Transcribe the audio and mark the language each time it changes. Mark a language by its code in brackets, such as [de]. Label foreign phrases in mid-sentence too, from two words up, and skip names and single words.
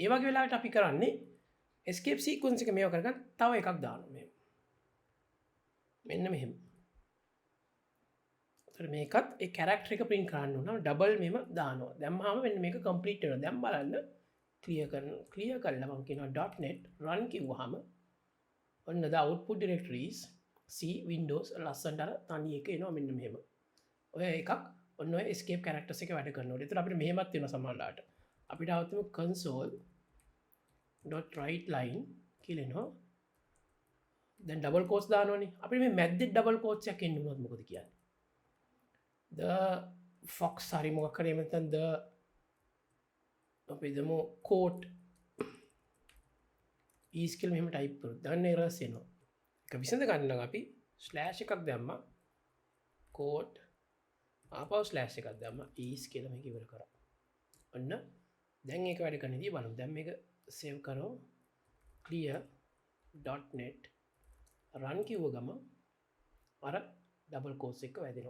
[si] ඒ වගේ වෙලාවට අපි කරන්නේ escape sequence එක මේව කරගන්න තව එකක් දානවා මෙහෙම. මෙන්න මෙහෙම. එතකොට මේකත් ඒ character එක print කරන්න ඕන. ඩබල් මෙහෙම දානවා. දැම්මහම මෙන්න මේක complete වෙනවා. දැන් බලන්න clear කරලා මම කියනවා [en] .net run [si] කිව්වහම ඔන්න [en] the output directories C Windows [si] ලස්සනට අර තනි එක එනවා මෙන්න මෙහෙම. ඔය එකක් ඔන්න ඔය escape characters එක වැඩ කරනකොට. ඒතර අපිට මෙහෙමත් වෙනවා සමහරලාට. අපිට આવතුම console.writeline කියලා එනවා. දැන් ඩබල් කෝට්ස් දානවනේ. අපිට මේ මැද්දේ ඩබල් කෝට්ස් එකක් එන්න උනොත් මොකද කියන්නේ? [en] the fox [si] හරි මොකක් හරි නැත්නම් the අපි දමු [en] quote is [si] කියලා මෙහෙම ටයිප් කරොත් දැන් errors එනවා. ඒක විසඳ ගන්න නම් අපි ස්ලෑෂ් එකක් දැම්මා quote ආපහු ස්ලෑෂ් එකක් දැම්මා is කියලා මේක ඉවර කරා. ඔන්න දැන් ඒක වැඩ කරන ඉතින් බලමු. දැන් මේක save කරමු. clear.net run කිව්ව ගම අර ඩබල් කෝට්ස් එක වැදෙනවා.